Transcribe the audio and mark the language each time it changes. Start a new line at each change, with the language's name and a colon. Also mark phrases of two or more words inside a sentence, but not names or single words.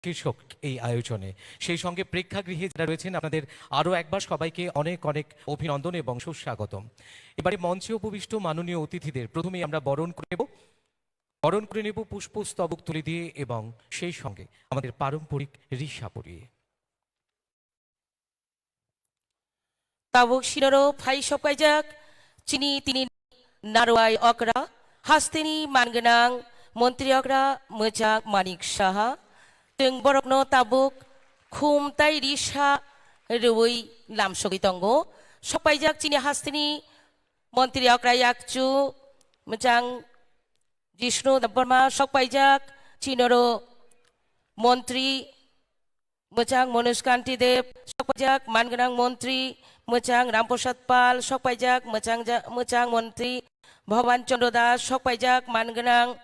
Bangla: শীর্ষক এই আয়োজনে সেই সঙ্গে প্রেক্ষাগৃহে যারা রয়েছেন আপনাদের আরও একবার সবাইকে অনেক অনেক অভিনন্দন এবং সুস্বাগতম। এবারে মঞ্চে উপবিষ্ট মাননীয় অতিথিদের প্রথমেই আমরা বরণ করে নেব পুষ্পস্তবক তুলে দিয়ে এবং সেই সঙ্গে আমাদের পারম্পরিক রিসা পরিয়ে।
Kok Borok: Tabuk sinoro phai sokajak chini tini narwai okra hastini mangenang Montri okra mojak Manik Saha teng borokno tabuk khum tai risa rui lamsogi tongo sokajak chini hastini Montri okra yakchu mojang Jishnu Dabarma sokajak chinoro Montri mojang Monuskanti Dev sokajak mangenang Montri Mojang Ramprasad Pal sokpajak mojang Montri Bhaban Chandra Das sokpajak mangenang